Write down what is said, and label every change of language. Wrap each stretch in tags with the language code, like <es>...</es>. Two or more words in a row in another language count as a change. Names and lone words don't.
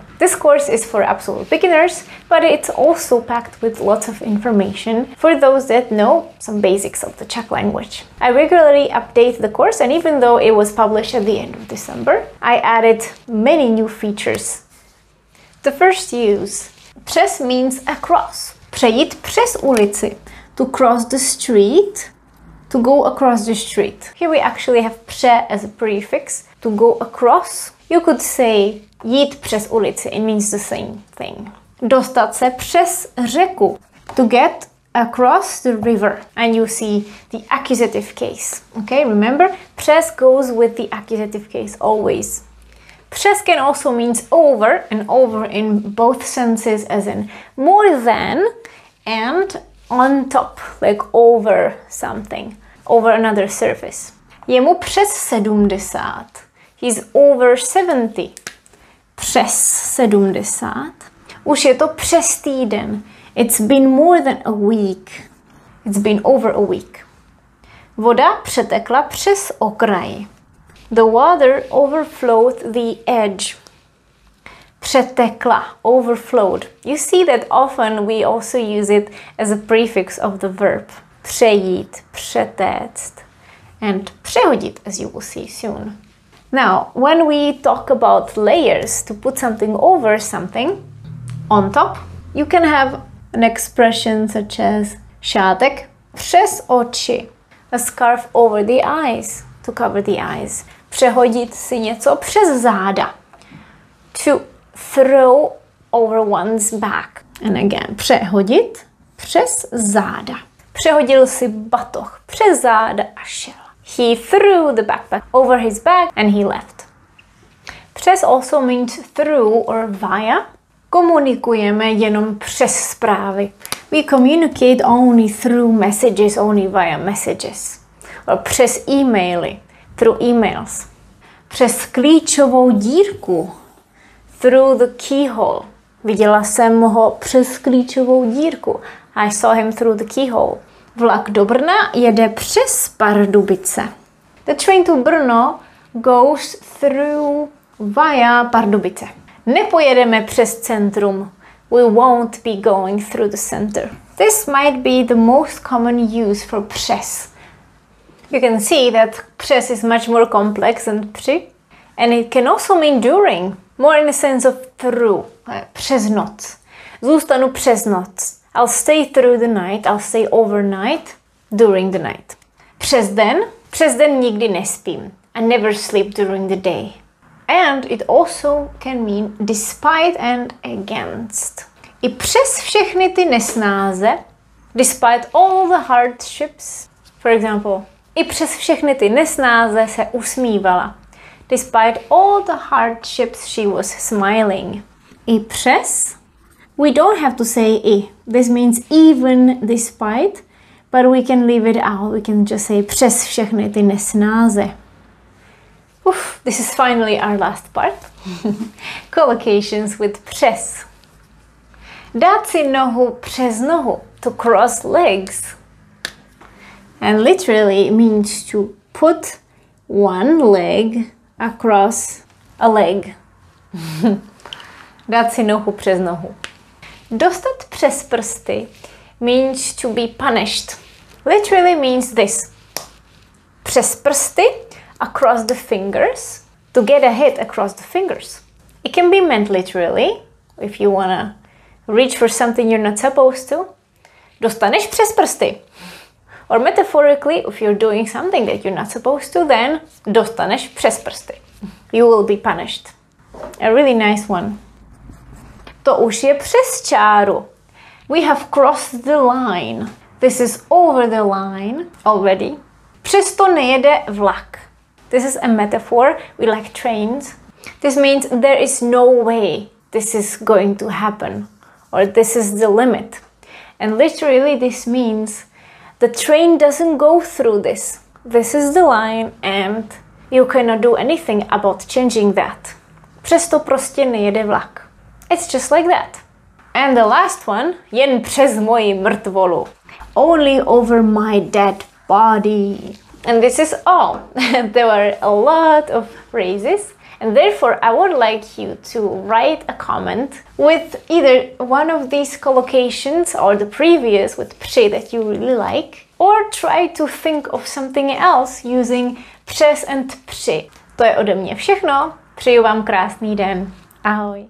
<en>This course is for absolute beginners, but it's also packed with lots of information for those that know some basics of the Czech language. I regularly update the course, and even though it was published at the end of December, I added many new features. The first use. Přes means across.</en> <cs>Přejít přes ulici.</cs> <en>To cross the street. To go across the street. Here we actually have pře as a prefix. To go across. You could say</en> <cs>jít přes ulici.</cs> <en>It means the same thing.</en> <cs>Dostat se přes řeku.</cs> <en>To get across the river. And you see the accusative case. Okay, remember? Přes goes with the accusative case always. Přes can also means over, and over in both senses as in more than and on top, like over something, over another surface.</en> <cs>Je mu přes 70.</cs> <en>He's over 70.</en> <cs>Přes 70. Už je to přes týden.</cs> <en>It's been more than a week. It's been over a week.</en> <cs>Voda přetekla přes okraj.</cs> <en>The water overflowed the edge. Přetekla, overflowed. You see that often we also use it as a prefix of the verb.</en> <cs>Přejít, přetéct,</cs> <en>and přehodit, as you will see soon. Now, when we talk about layers, to put something over something, on top, you can have an expression such as</en> <cs>šátek přes oči.</cs> <en>A scarf over the eyes, to cover the eyes.</en> <cs>Přehodit si něco přes záda.</cs> <en>To throw over one's back. And again,</en> <cs>přehodit přes záda. Přehodil si batoh přes záda a šel.</cs> <en>He threw the backpack over his back and he left. Přes also means through or via.</en> <cs>Komunikujeme jenom přes zprávy.</cs> <en>We communicate only through messages, only via messages. Or</en> <cs>přes e-maily.</cs> <en>Through emails.</en> <cs>Přes klíčovou dírku.</cs> <en>Through the keyhole.</en> <cs>Viděla jsem ho přes klíčovou dírku.</cs> <en>I saw him through the keyhole.</en> <cs>Vlak do Brna jede přes Pardubice.</cs> <en>The train to Brno goes through via Pardubice.</en> <cs>Nepojedeme přes centrum.</cs> <en>We won't be going through the center. This might be the most common use for přes. You can see that přes is much more complex than při, and it can also mean during, more in the sense of through,</en> <cs>přes noc. Zůstanu přes noc.</cs> <en>I'll stay through the night, I'll stay overnight during the night.</en> <cs>Přes den nikdy nespím.</cs> <en>I never sleep during the day. And it also can mean despite and against.</en> <cs>I přes všechny ty nesnáze,</cs> <en>despite all the hardships, for example,</en> <cs>i přes všechny ty nesnáze se usmívala.</cs> <en>Despite all the hardships, she was smiling.</en> <cs>I přes,</cs> <en>we don't have to say I. This means even despite, but we can leave it out. We can just say</en> <cs>přes všechny ty nesnáze.</cs> <en>This is finally our last part. Collocations with</en> <cs>přes. Dát si nohu přes nohu.</cs> <en>To cross legs. And literally it means to put one leg across a leg.</en> <cs>Dát si nohu přes nohu. Dostat přes prsty</cs> <en>means to be punished. Literally means this.</en> <cs>Přes prsty,</cs> <en>across the fingers, to get a hit across the fingers. It can be meant literally, if you wanna reach for something you're not supposed to.</en> <cs>Dostaneš přes prsty.</cs> <en>Or metaphorically, if you're doing something that you're not supposed to, then</en> <cs>dostaneš přes prsty.</cs> <en>You will be punished. A really nice one.</en> <cs>To už je přes čáru.</cs> <en>We have crossed the line. This is over the line already.</en> <cs>Přesto nejede vlak.</cs> <en>This is a metaphor. We like trains. This means there is no way this is going to happen. Or this is the limit. And literally this means the train doesn't go through this. This is the line and you cannot do anything about changing that.</en> <cs>Přesto prostě nejede vlak.</cs> <en>It's just like that. And the last one,</en> <cs>jen přes moji mrtvolu.</cs> <en>only over my dead body. And this is all. There were a lot of phrases. And therefore, I would like you to write a comment with either one of these collocations or the previous with při that you really like, or try to think of something else using přes and při.</en> <cs>To je ode mě všechno. Přeju vám krásný den. Ahoj.</cs>